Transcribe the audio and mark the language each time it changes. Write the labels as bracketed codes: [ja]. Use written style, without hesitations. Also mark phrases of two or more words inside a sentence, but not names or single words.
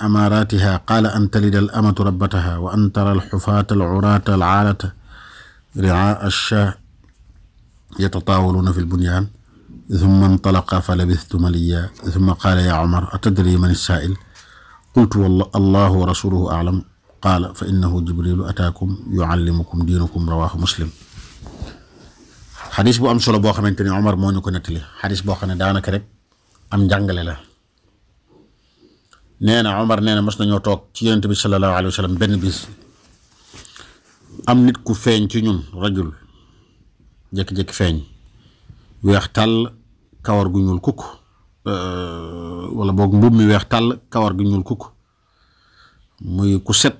[ar] أماراتها قال أن تلد الأمة ربتها وأن ترى الحفاة العراة العالة رعاء الشاة يتطاولون في البنيان ثم انطلق فلبثت مليا ثم قال يا عمر أتدري من السائل قلت الله ورسوله أعلم قال فإنه جبريل أتاكم يعلمكم دينكم رواه مسلم [wo] xadis bu am solo boo xamante ni Omar moo ñu ko nettali xadis boo xam ne daanaka rek am njàngale la nee na Omar nee na mas nañoo toog ci yonent bi [ar] صلى الله عليه وسلم [wo] benn bis am nit ku feeñ ci ñun rajul jékki-jékki feeñ weex tàll kawar gu ñuul kukk wala boog mbubb mi weex tàll kawar gu ñuul kukk muy ku set